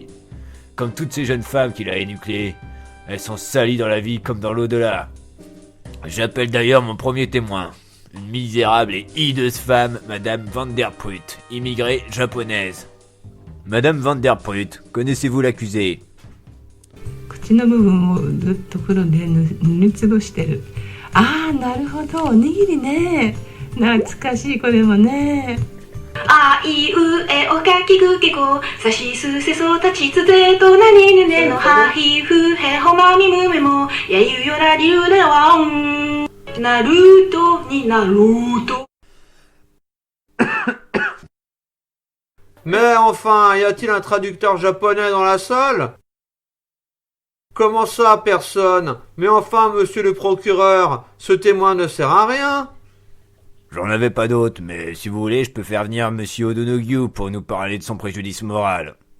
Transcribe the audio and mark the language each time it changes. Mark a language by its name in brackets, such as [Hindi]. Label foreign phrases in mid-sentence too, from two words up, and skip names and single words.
[French] Comme toutes ces jeunes femmes qu'il a énucléées, elles sont salies dans la vie comme dans l'au-delà. J'appelle d'ailleurs mon premier témoin. Une misérable et hideuse femme, Madame Vanderpruit, immigrée japonaise. Madame Vanderpruit, connaissez-vous l'accusé ? [Japanese] 口の部分をずっと黒で塗りつぶしてる。ああ、なるほど、おにぎりね。懐かしい、これもね。あいうえおかきくけこさしすせそたちつぜとなにぬねのはひふへほまみむめもやゆよらりゅうではんなるとになると。 [French] Mais enfin, y a-t-il un traducteur japonais dans la salle? Comment ça, personne? Mais enfin, monsieur le procureur, ce témoin ne sert à rien. J'en avais pas d'autres, mais si vous voulez, je peux faire venir monsieur O'Donoghue pour nous parler de son préjudice moral.